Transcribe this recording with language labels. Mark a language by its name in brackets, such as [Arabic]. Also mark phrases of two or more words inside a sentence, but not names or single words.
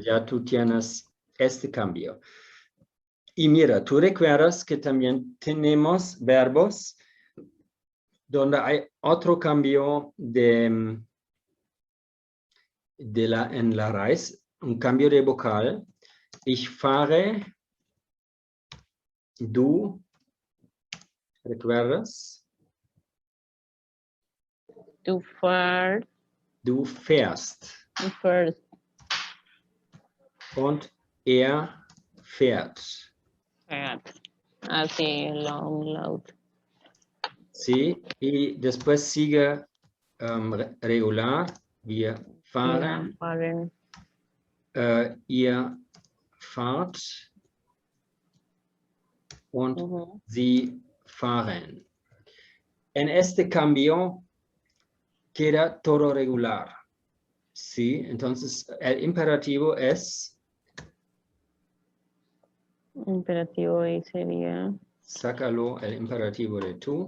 [Spanish] allá tú tienes este cambio. Y mira, tú recuerdas que también tenemos verbos donde hay otro cambio en la raíz, un cambio de vocal. [German] Ich fahre, du, ¿recuerdas? Du fährst. Du fährst. Du fährst. Und er fährt. [Spanish] Así, [English] long, loud. [Spanish] ¿Sí? Y después sigue regular. [German] Wir fahren. Fahren. Ihr fahrt. Und Ujú. sie fahren. [Spanish] En este cambio queda todo regular. ¿Sí? Entonces, el imperativo es... Imperativo ahí sería. Sácalo el imperativo de tú.